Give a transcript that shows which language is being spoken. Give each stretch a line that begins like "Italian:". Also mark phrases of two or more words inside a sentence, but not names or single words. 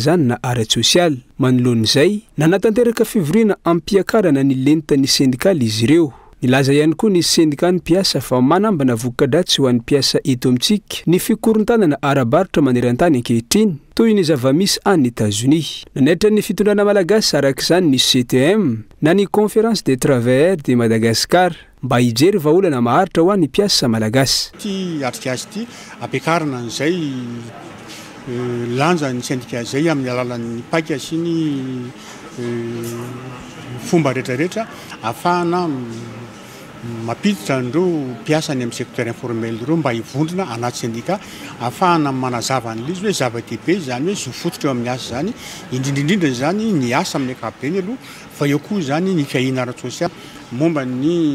Malagasy: zany na ara-tsosialy manoloan'izay nanatanteraka fivoriana ampiakarana ny lenitany syndikaly izy ireo nilaza ihany koa ny syndicat ny mpiasa fa manambana voka-dratsy ho an'ny mpiasa eto amintsika ny fikorontanana ara-baritra maneran-tany ankehitriny toy ny zava-misy any États-Unis nanaitra ny fitondrana malagasy arak'izany ny CTM na ny
French: conférence des travailleurs de Madagascar
Malagasy: mba hijery vahaolana maharitra ho an'ny mpiasa malagasy ty atrikasy ty ampiakarana an'izay lanja ny syndicat zay amin'ny alalan'ny paika sy ny fomba rehetrarehetra afahana mapiditra andreo mpiasany amin'ny
French: secteur informel
Malagasy: ireo mba hivondrona anaty syndicat afahana manazava an'izy hoe zava-dehibe zany hoe zofototra eo amin'ny asa zany indrindrindrindra zany ny asa amin'ny ankapobeny aloha fa eo koa zany ny fiahina ara-tsosialy momba ny